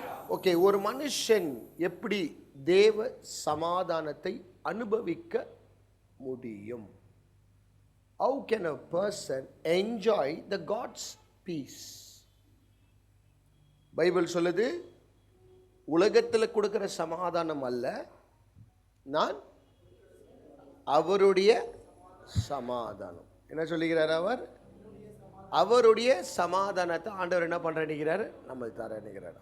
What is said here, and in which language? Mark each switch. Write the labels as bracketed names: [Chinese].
[Tamil] Okay, ஒரு மனுஷன் எப்படி தேவ சமாதானத்தை அனுபவிக்க முடியும்? [English] How can a person enjoy the God's peace? [Tamil] Bible சொல்லுது, உலகத்தில் கொடுக்கிற சமாதானம் அல்ல, நான் அவருடைய சமாதானம். என்ன சொல்லுகிறார் அவர்? அவருடைய சமாதானத்தை ஆண்டவர் என்ன பண்றார்? நம்ம தரணுகிறார்.